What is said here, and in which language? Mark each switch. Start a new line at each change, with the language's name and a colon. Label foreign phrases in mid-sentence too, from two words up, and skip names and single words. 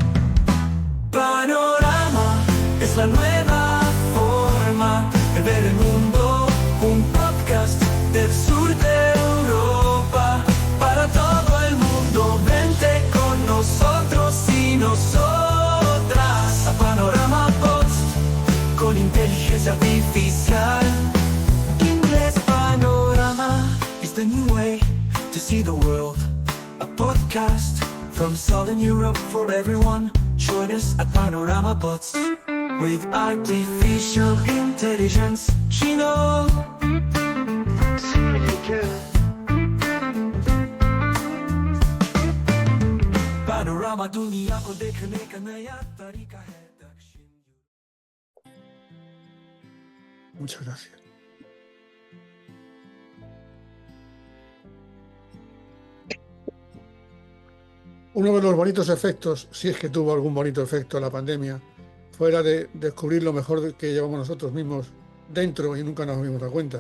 Spanish: Panorama es la nueva forma de ver el mundo, un podcast del sur de Europa, para todo el mundo. Vente con nosotros y nosotras a Panorama Post, con inteligencia artificial.
English: Inglés Panorama is the new way to see the world. A podcast from Southern Europe for everyone. Join us at Panorama Post with artificial intelligence.
Spanish: Chino.
Hindi: Panorama दुनिया को देखने का नया तरीका है दक्षिण.
Spanish: Muchas gracias. Uno de los bonitos efectos, si es que tuvo algún bonito efecto la pandemia, fue la de descubrir lo mejor que llevamos nosotros mismos dentro y nunca nos dimos dado cuenta.